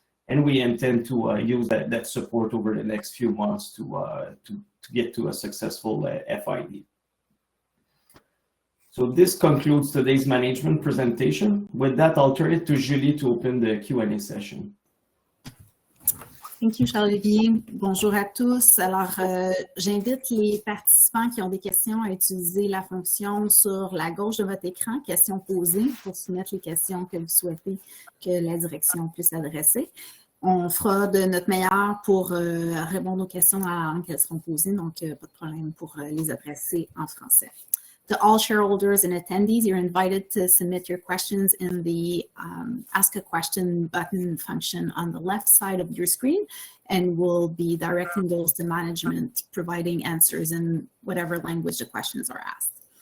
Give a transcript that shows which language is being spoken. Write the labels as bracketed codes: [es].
[en] And we intend to use that support over the next few months to get to a successful FID. So this concludes today's management presentation. With that, I'll turn it to Julie to open the Q&A session. Thank you, Charles-Olivier. [fr] Bonjour à tous. Alors, j'invite les participants qui ont des questions à utiliser la fonction sur la gauche de votre écran, questions posées, pour soumettre les questions que vous souhaitez que la direction puisse adresser. On fera de notre meilleur pour répondre aux questions en langue qu'elles seront posées, donc pas de problème pour les adresser en français. [en] To all shareholders and attendees, you're invited to submit your questions in the Ask a Question button function on the left side of your screen, and we'll be directing those to management, providing answers in whatever language the questions are asked.